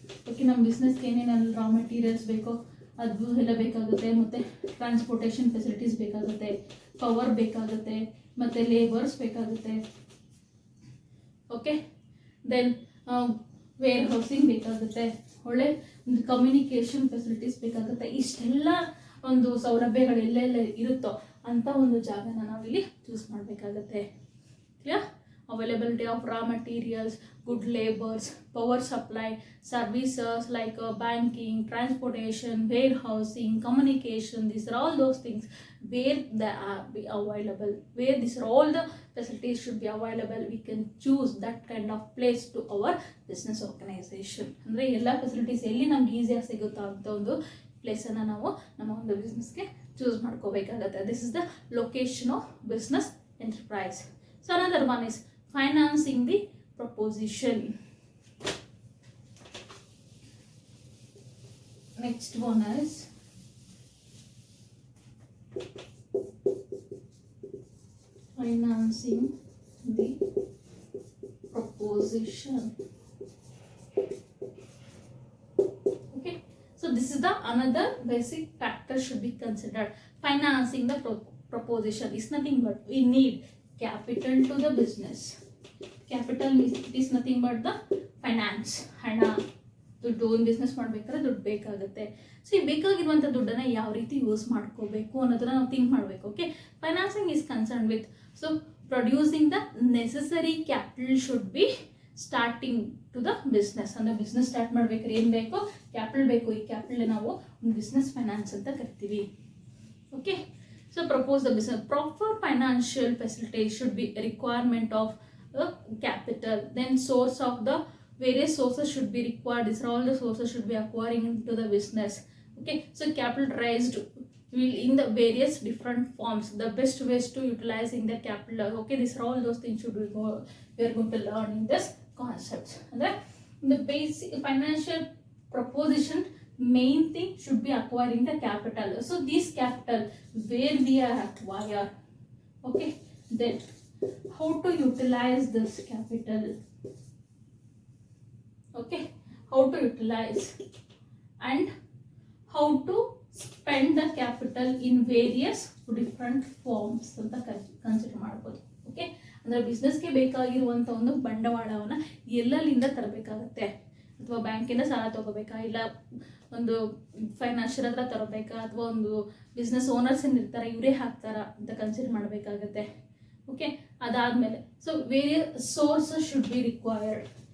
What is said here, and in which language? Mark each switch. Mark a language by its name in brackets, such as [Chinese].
[Kannada] Okay, ನಮ್ಮ ಬಿಸ್ನೆಸ್ಗೆ ಏನೇನು raw materials ಬೇಕೋ ಅದು ಎಲ್ಲ ಬೇಕಾಗುತ್ತೆ, ಮತ್ತು ಟ್ರಾನ್ಸ್ಪೋರ್ಟೇಷನ್ ಫೆಸಿಲಿಟೀಸ್ ಬೇಕಾಗುತ್ತೆ, ಪವರ್ ಬೇಕಾಗುತ್ತೆ, ಮತ್ತು ಲೇಬರ್ಸ್ ಬೇಕಾಗುತ್ತೆ. ಓಕೆ, ದೆನ್ ವೇರ್ ಹೌಸಿಂಗ್ ಬೇಕಾಗುತ್ತೆ, ಒಳ್ಳೆ ಒಂದು ಕಮ್ಯುನಿಕೇಷನ್ ಫೆಸಿಲಿಟೀಸ್ ಬೇಕಾಗುತ್ತೆ. ಇಷ್ಟೆಲ್ಲ ಒಂದು ಸೌಲಭ್ಯಗಳು ಎಲ್ಲೆಲ್ಲ ಇರುತ್ತೋ ಅಂಥ ಒಂದು ಜಾಗನ ನಾವಿಲ್ಲಿ ಚೂಸ್ ಮಾಡಬೇಕಾಗತ್ತೆ. [English] Clear? Availability of raw materials, good labors, power supply, services like banking, transportation, warehousing, communication. These are all those things where they are be available, where these are all the facilities should be available. We can choose that kind of place to our business organization. [Kannada] ಅಂದರೆ ಎಲ್ಲ facilities ಎಲ್ಲಿ ನಮ್ಗೆ ಈಸಿಯಾಗಿ ಸಿಗುತ್ತೋ ಅಂತ ಒಂದು ಪ್ಲೇಸನ್ನು ನಾವು ನಮ್ಮ ಒಂದು ಬಿಸ್ನೆಸ್ಗೆ ಚೂಸ್ ಮಾಡ್ಕೋಬೇಕಾಗತ್ತೆ. [English] This is the location of business enterprise. So another one is financing the proposition. Next one is financing the proposition. this is the another basic factor should be considered. Financing the proposition is nothing but we need capital to the business. Capital is nothing but the finance. [Kannada] ಹಣ, ದುಡ್ಡು, ಒಂದು business ಮಾಡಬೇಕಾದ್ರೆ ದುಡ್ಡು ಬೇಕಾಗುತ್ತೆ. So ಈ ಬೇಕಾಗಿರುವಂಥ ದುಡ್ಡನ್ನು ಯಾವ ರೀತಿ ಯೂಸ್ ಮಾಡ್ಕೋಬೇಕು ಅನ್ನೋದನ್ನ ನಾವು ಥಿಂಕ್ ಮಾಡಬೇಕು. [English] Okay, financing is concern with so producing the necessary capital should be starting to the business. [Kannada] ಅಂದರೆ ಬಿಸ್ನೆಸ್ ಸ್ಟಾರ್ಟ್ ಮಾಡ್ಬೇಕಾದ್ರೆ ಏನು ಬೇಕು? ಕ್ಯಾಪಿಟಲ್ ಬೇಕು. ಈ ಕ್ಯಾಪಿಟಲ್ ನಾವು ಒಂದು ಬಿಸ್ನೆಸ್ ಫೈನಾನ್ಸ್ ಅಂತ ಕರಿತೀವಿ. [English] Okay, so propose the business. Proper financial facility should be a requirement of the capital. Then source of the various sources should be required. These are all the sources should be acquiring into the business. Okay, so capital raised will in the various different forms. The best ways to utilizing the capital. Okay, these are all those things should we are going to learn in this concepts. And the basic financial proposition, main thing should be acquiring the capital. So this capital where we are acquire. Okay, then how to utilize this capital. Okay, how to utilize and how to spend the capital in various different forms [Kannada] ಅಂತ consider ಮಾಡ್ಬೋದು. Okay, ಅಂದರೆ ಬಿಸ್ನೆಸ್ಗೆ ಬೇಕಾಗಿರುವಂಥ ಒಂದು ಬಂಡವಾಳವನ್ನು ಎಲ್ಲೆಲ್ಲಿಂದ ತರಬೇಕಾಗತ್ತೆ? ಅಥವಾ ಬ್ಯಾಂಕಿಂದ ಸಾಲ ತಗೋಬೇಕಾ, ಇಲ್ಲ ಒಂದು ಫೈನಾನ್ಷಿಯಲ್ ಹತ್ರ ತರಬೇಕಾ, ಅಥವಾ ಒಂದು ಬಿಸ್ನೆಸ್ ಓನರ್ಸ್ ಏನಿರ್ತಾರೆ ಇವರೇ ಹಾಕ್ತಾರಾ ಅಂತ ಕನ್ಸಿಡರ್ ಮಾಡಬೇಕಾಗತ್ತೆ. [English] okay, [Kannada] ಅದಾದಮೇಲೆ [English] So various sources should be required.